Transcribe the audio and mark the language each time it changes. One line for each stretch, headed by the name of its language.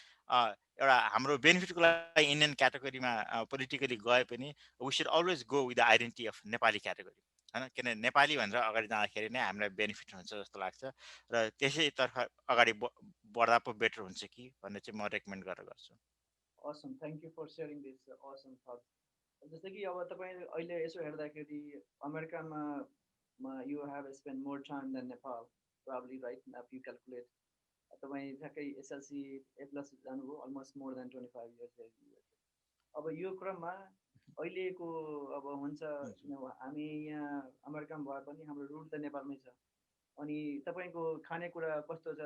Nepali: एउटा हाम्रो बेनिफिटको लागि इन्डियन क्याटेगोरीमा पोलिटिकली गए पनि
English: we should always go with the identity of
Nepali: Nepali category होइन, किनभने नेपाली भनेर अगाडि जाँदाखेरि नै हामीलाई बेनिफिट हुन्छ जस्तो लाग्छ र त्यसैतर्फ अगाडि बढ्दा पो बेटर हुन्छ कि भन्ने चाहिँ म रेकमेन्ड गरेर गर्छु।
English: Awesome, thank you for sharing this awesome thought.
Nepali: जस्तै कि अब तपाईँ अहिले यसो हेर्दाखेरि अमेरिकामा
English: you have spent more time than Nepal probably, right? If you calculate
Nepali: तपाईँ ठ्याक्कै एसएलसी A+ जानुभयो,
English: almost more than 25 years.
Nepali: अब यो क्रममा अहिलेको अब हुन्छ हामी यहाँ अमेरिकामा भए पनि हाम्रो रुट त नेपालमै छ। अनि तपाईँको खानेकुरा कस्तो छ?